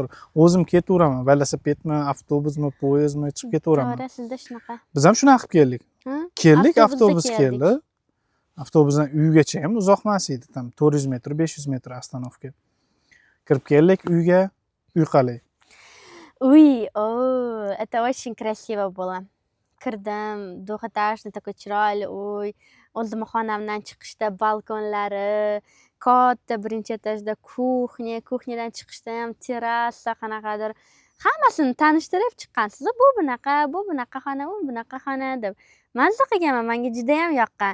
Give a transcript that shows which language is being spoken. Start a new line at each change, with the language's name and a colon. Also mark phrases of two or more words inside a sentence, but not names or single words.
Uzbek: O'zim ketaveraman, velosipedmi, avtobusmi, poyezdmi, chiqib ketaveraman. To'g'ri, sizda shunaqa. Biz ham shunaqa qilib keldik. Keldik, avtobus keldi. Avtobusdan uygacha ham uzoq emas edi, tam 400 metr, 500 metr ostanovka. Kirib keldik uyga, uy qalay.
Russian: Это очень красиво было.
Uzbek: Kirdim,
Russian: двухэтажный такой
Uzbek: chiroyli uy. O'zim xonamdan chiqishda balkonlari, katta birinchi etajda kuxnyadan chiqishda ham terrasa, qanaqadir hammasini tanishtirib chiqqansiz. Bu bunaqa xona, bu bunaqa xona deb. Mazza qilganman, menga juda ham yoqqan.